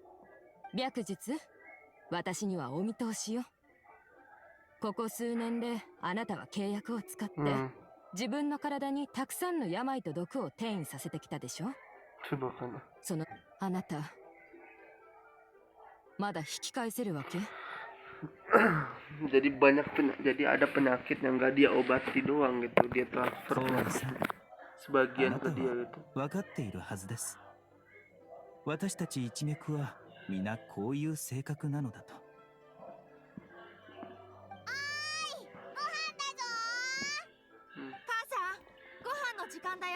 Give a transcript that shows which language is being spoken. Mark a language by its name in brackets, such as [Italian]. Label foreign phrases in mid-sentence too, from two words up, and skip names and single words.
[Japanese] 白術、私にはお見通しよ。ここ数年であなたは契約を使って、自分の体にたくさんの病と毒を転移させてきたでしょ。 [Indonesian] Coba kan. [Japanese] そのあなたまだ引き返せるわけ？ [Indonesian] Jadi jadi ada penyakit yang gak dia obati doang gitu, dia transfer [Japanese] コーンさん、 [Indonesian] sebagian [Japanese] あな [Indonesian] ke [Japanese] た [Indonesian] dia [Japanese] は [Indonesian] gitu. [Japanese] 分かっているはずです。私たち一脈は皆こういう性格なのだと。母さん、ご飯の時間だよ。